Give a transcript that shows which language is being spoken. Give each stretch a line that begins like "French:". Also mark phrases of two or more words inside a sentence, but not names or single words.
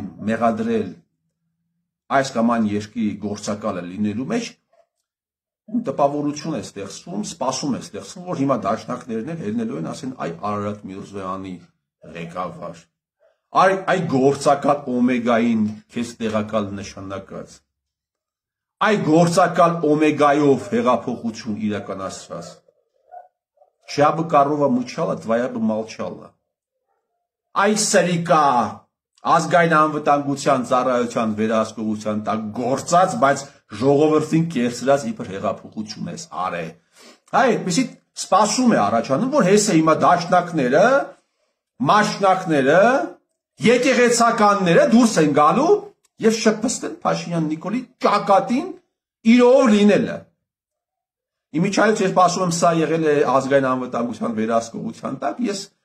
Armenian: մեղադրել այս կամ այն երկրի գործակալը լինելու մեջ, տպավորություն է ստեղծվում, սպասում է ստեղծվում, որ հիմա դաշնակներն էլ ելնելու են, ասեն, այ Արարատ Միրզոյանի ղեկավար, այ գործակալ Օմեգային քեզ տեղակալ նշանակած, այ գործակալ Օմեգայով հեղափոխություն իրականացրած,
Russian: чья бы корова мычала, твоя бы молчала,
Armenian: այ սրիկա ազգային անվտանգության ծառայության վերահսկողության տակ գործած, բայց ժողովրդին կերծրած իբր հեղափոխություն ես արել։ Այդպեսի սպասում է առաջանում, որ հեսը հիմա դաշնակները, մաշնակները, եկեղեցականները դուրս են գալու եւ շփփստեն Փաշինյան Նիկոլի ճակատին իրով լինելը։ Իմիջայլոց երբ ասում եմ սա եղել է ազգային անվտանգության վերահսկողության տակ, ես